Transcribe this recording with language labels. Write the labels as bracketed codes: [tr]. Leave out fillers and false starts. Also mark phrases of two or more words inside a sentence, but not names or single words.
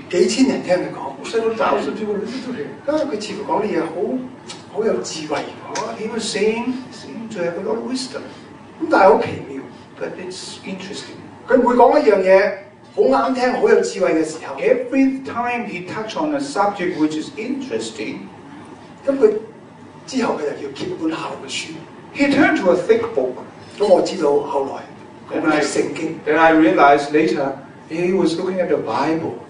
[yue] 幾千人聽佢講， [en] 7,000 people listen to him. [yue] 因為佢似乎講啲嘢好有智慧， [en] What he was saying seemed to have a lot of wisdom. [yue] 咁但係好奇妙， [en] But it's interesting. [yue] 佢每講一樣嘢好啱聽、好有智慧嘅時候， [en] Every time he touched on a subject which is interesting, [yue] 咁佢之後佢就要揭本厚嘅書。 [en] he turned to a thick book. [yue] 咁我知道後來嗰本係聖經， [en] Then I realized later He was looking at the Bible.